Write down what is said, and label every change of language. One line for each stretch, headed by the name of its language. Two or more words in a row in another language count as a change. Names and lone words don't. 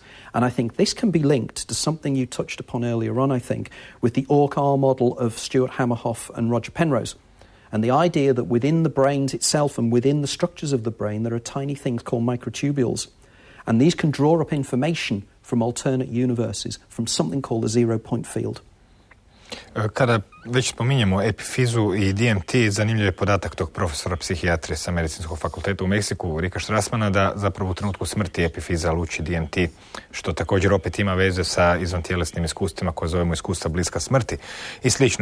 English: And I think this can be linked to something you touched upon earlier on, I think, with the ORC-R model of Stuart Hamerhoff and Roger Penrose. And the idea that within the brains itself and within the structures of the brain, there are tiny things called microtubules. And these can draw up information from alternate universes, from something called a zero-point field.
Croatian: Kada već spominjemo epifizu i DMT, zanimljiv je podatak tog profesora psihijatrije sa Medicinskog fakulteta u Meksiku, Rika Strassmana, da zapravo u trenutku smrti epifiza luči DMT, što također opet ima veze sa izvantjelesnim iskustvima koje zovemo iskustva bliska smrti i slično.